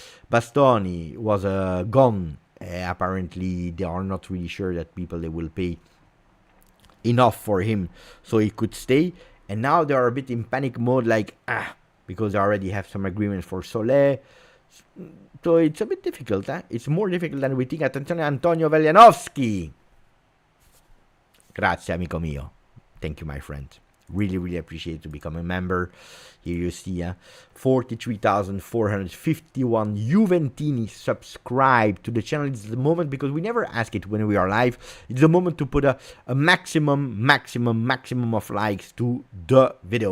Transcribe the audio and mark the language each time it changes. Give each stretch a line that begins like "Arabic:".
English: Bastoni was gone. Apparently they are not really sure that they will pay enough for him so he could stay, and now they are a bit in panic mode, like because they already have some agreements for Sole. So it's a bit difficult. It's more difficult than we think.
Italian: Attenzione, Antonio Velianovsky. Grazie, amico mio.
English: Thank you, my friend. Really, really appreciate to become a member. Here you see 43,451 Juventini subscribe to the channel. It's the moment, because we never ask it when we are live. It's the moment to put a maximum of likes to the video.